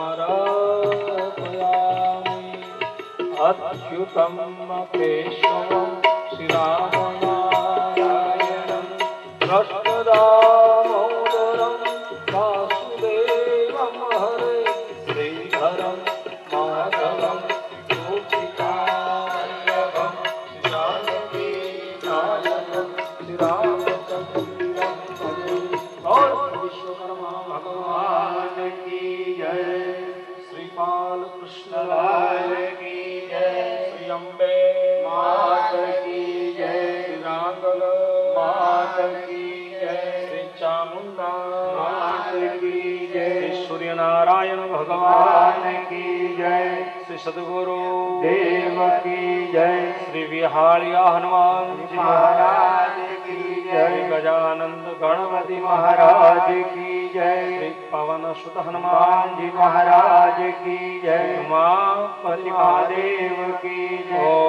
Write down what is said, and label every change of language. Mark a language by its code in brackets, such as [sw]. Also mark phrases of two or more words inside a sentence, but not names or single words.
[sa] समर्पयामि अच्युतं केशवं श्रीरामनारायणं कृष्णदामोदरं वासुदेवं हरे श्रीधरं माधवं गोपिकावल्लभं जानकीनायकं श्रीरामचन्द्रं भजे। [hi] और विश्वकर्मा भगवान की जय, श्रीपाल कृष्ण लाल की जय, श्री अम्बे मात की जय, श्री रांगल मात की जय, श्री चामुंडा मात की जय, श्री सूर्य नारायण भगवान की जय, श्री सद्गुरु देव की जय, श्री विहारिया हनुमान जी महाराज की जय, गजानंद गणपति महाराज की जय, श्री पवन सुत हनुमान जी महाराज की जय, उमापति महादेव की जय।